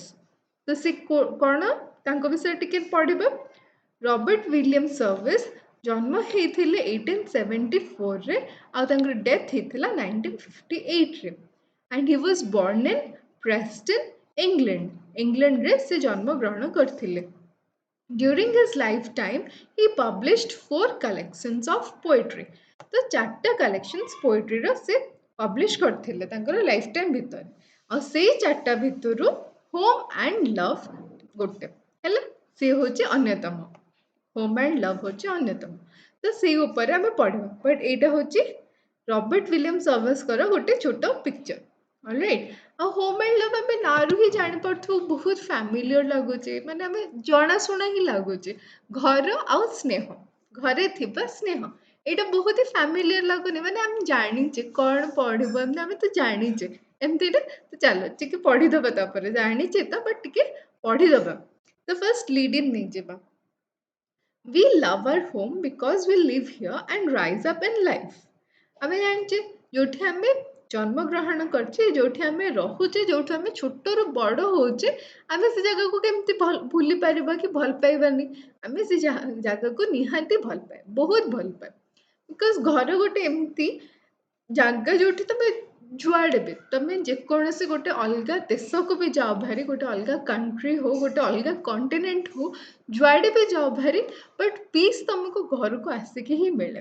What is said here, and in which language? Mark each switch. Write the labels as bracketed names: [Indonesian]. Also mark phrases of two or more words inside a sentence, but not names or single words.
[Odia] ତ ସେ କ'ଣ ତାଙ୍କ ବିଷୟରେ ଟିକେ ପଢ଼ିବା। ରବର୍ଟ ୱିଲିୟମ୍ ସର୍ଭେସ୍ ଜନ୍ମ ହେଇଥିଲେ 1874ରେ ଆଉ ତାଙ୍କର ଡେଥ୍ ହେଇଥିଲା 1958ରେ। [English] And he was born in Preston England. [Odia] ଇଂଲଣ୍ଡରେ ସେ ଜନ୍ମଗ୍ରହଣ କରିଥିଲେ। [English] During his lifetime, he published 4 collections of poetry. [Odia] तो 4टा [English] collections poetry [Odia] ର ସେ publish କରିଥିଲେ ତାଙ୍କର [English] life time [Odia] ଭିତରେ। ଆଉ ସେଇ 4ଟା ଭିତରୁ ହୋମ୍ ଆଣ୍ଡ ଲଭ୍ ଗୋଟେ ହେଲା, ସେ ହେଉଛି ଅନ୍ୟତମ। ହୋମ୍ ଆଣ୍ଡ ଲଭ୍ ହେଉଛି ଅନ୍ୟତମ। ତ ସେଇ ଉପରେ ଆମେ ପଢ଼ିବା, ବଟ୍ ଏଇଟା ହେଉଛି ରବର୍ଟ ୱିଲିୟମ୍ ସର୍ଭେସ୍ଙ୍କର ଗୋଟେ ଛୋଟ ପିକ୍ଚର। ଅଲରାଇଟ୍। ଆଉ ହୋମ୍ ଆଣ୍ଡ ଲଭ୍ ଆମେ ନାଁରୁ ହିଁ ଜାଣିପାରୁଥିବୁ ବହୁତ ଫ୍ୟାମିଲିୟର ଲାଗୁଛି, ମାନେ ଆମେ ଜଣାଶୁଣା ହିଁ ଲାଗୁଛି। ଘର ଆଉ ସ୍ନେହ, ଘରେ ଥିବା ସ୍ନେହ ଏଇଟା ବହୁତ ହି ଫ୍ୟାମିଲିୟର ଲାଗୁନି, ମାନେ ଆମେ ଜାଣିଛେ କ'ଣ ପଢ଼ିବ ଏମିତି ଆମେ ତ ଜାଣିଛେ ଏମିତିରେ। ତ ଚାଲ ଟିକେ ପଢ଼ିଦେବା, ତାପରେ ଜାଣିଛେ ତ ବଟ୍ ଟିକେ ପଢ଼ିଦେବା। ତ [English] first lead in [Odia] ନେଇଯିବା। [English] We love our home because we live here and rise up in life. [Odia] ଆମେ ଜାଣିଛେ ଯେଉଁଠି ଆମେ ଜନ୍ମଗ୍ରହଣ କରିଛେ, ଯେଉଁଠି ଆମେ ରହୁଛେ, ଯେଉଁଠୁ ଆମେ ଛୋଟରୁ ବଡ଼ ହେଉଛେ, ଆମେ ସେ ଜାଗାକୁ କେମିତି ଭୁଲି ପାରିବା କି ଭଲ ପାଇବାନି। ଆମେ ସେ ଜାଗାକୁ ନିହାତି ଭଲ ପାଏ, ବହୁତ ଭଲ ପାଏ। ବିକଜ ଘର ଗୋଟେ ଏମିତି ଜାଗା ଯେଉଁଠି ତମେ ଯୁଆଡ଼େ ବି ତମେ ଯେକୌଣସି ଗୋଟେ ଅଲଗା ଦେଶକୁ ବି ଯାଅ ଭାରି, ଗୋଟେ ଅଲଗା କଣ୍ଟ୍ରି ହଉ, ଗୋଟେ ଅଲଗା କଣ୍ଟିନେଣ୍ଟ ହଉ, ଯୁଆଡ଼େ ବି ଯାଅ ଭାରି, [English] but peace [Odia] ତମକୁ ଘରକୁ ଆସିକି ହିଁ ମିଳେ।